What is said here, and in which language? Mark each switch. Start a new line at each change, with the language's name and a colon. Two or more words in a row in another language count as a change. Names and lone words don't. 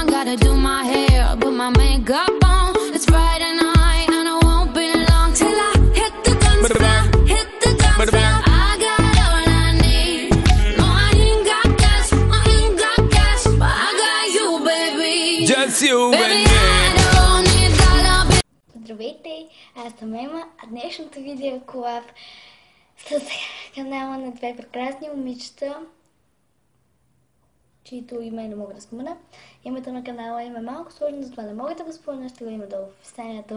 English: Gotta do my hair, put my makeup on. It's Friday night and I won't be long till I hit the dance floor, hit the dance floor. I got all I need. No, I ain't got cash, but I got you, baby. Just you, Baby, baby. I don't need dollar.
Bulgarian: Здравейте, аз съм Ема, а днешното видео е колаб с канала на две прекрасни момичета, чието име не мога да спомена. Името на канала им е малко сложно, затова не мога да го спомена, ще го има долу в описанието.